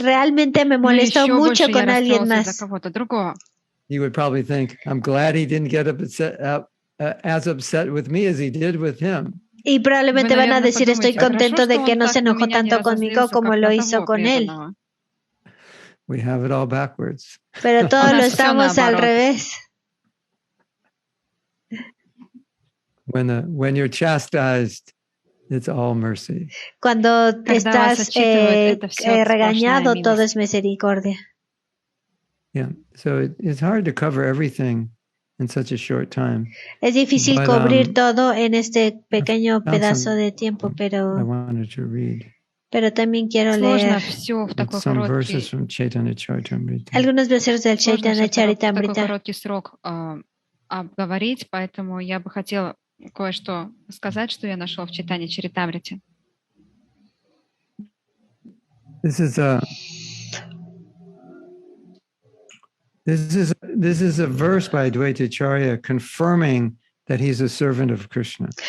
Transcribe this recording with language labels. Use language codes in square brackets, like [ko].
[es] realmente me molesto mucho con alguien más. [en] You would probably think, I'm glad he didn't get as upset with me as he did with him. [es] Y probablemente van a decir, estoy contento de que no se enojó tanto conmigo como lo hizo con él. [en] We have it all backwards. [es] Pero todo lo estamos al revés. [en] When you're chastised, it's all mercy. [es] Cuando estás regañado, todo es misericordia. [en] Yeah, so it's hard to cover everything in such a short time. [es] Es difícil cubrir todo en este pequeño pedazo de tiempo, pero [en] I wanted to read. [es] Pero también quiero leer [en] some verses from Chaitanya Charitamrita. [es] algunos versos del Chaitanya Charitamrita. [ru] короткий срок обговорить, поэтому я бы хотела кое-что сказать, что я нашел в Чайтанье Чаритамрите. [en] This is a verse by Advaitya Acharya confirming that he's a servant of Krishna.